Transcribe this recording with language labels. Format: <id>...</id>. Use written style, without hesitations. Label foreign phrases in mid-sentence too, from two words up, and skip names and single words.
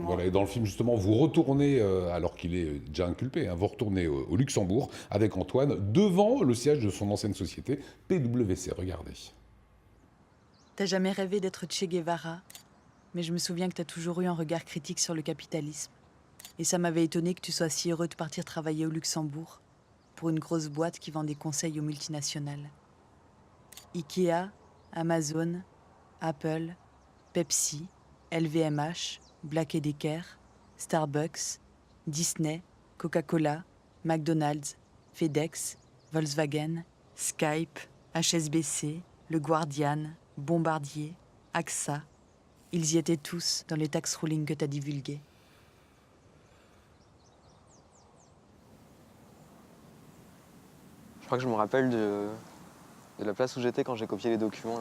<fr>Voilà, et dans le film, justement, vous retournez, alors qu'il est déjà inculpé, vous retournez au Luxembourg avec Antoine devant le siège de son ancienne société, PwC. Regardez. T'as jamais rêvé d'être Che Guevara, mais je me souviens que t'as toujours eu un regard critique sur le capitalisme. Et ça m'avait étonné que tu sois si heureux de partir travailler au Luxembourg pour une grosse boîte qui vend des conseils aux multinationales. Ikea, Amazon, Apple, Pepsi, LVMH, Black & Decker, Starbucks, Disney, Coca-Cola, McDonald's, FedEx, Volkswagen, Skype, HSBC, Le Guardian, Bombardier, AXA. Ils y étaient tous dans les</fr> <en>tax rulings</en> <fr>que t'as divulgués. Je crois que je me rappelle de la place où j'étais quand j'ai copié les documents.</fr>